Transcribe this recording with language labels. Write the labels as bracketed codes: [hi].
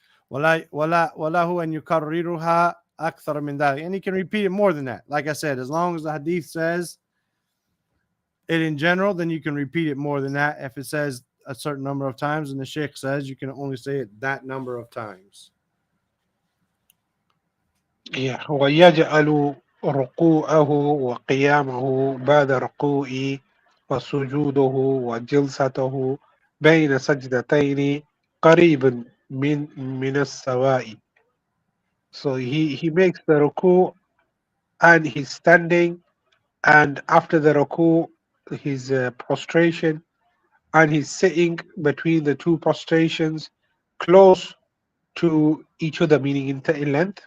[ar] وَلَهُ أَنْ يُكَرِّرُهَا أَكْثَرَ مِنْ ذَلِكَ. [en] And he can repeat it more than that. Like I said, as long as the hadith says it in general, then you can repeat it more than that. If it says a certain number of times and the sheikh says you can only say it that number of times. [ar] ويجعل ركوعه وقيامه بعد ركوعه وسجوده وجلسته بين سجدتين قريب من السواء. [en] So he makes the ruku and he's standing, and after the ruku his prostration, and he's sitting between the 2 prostrations close to each other, meaning in length.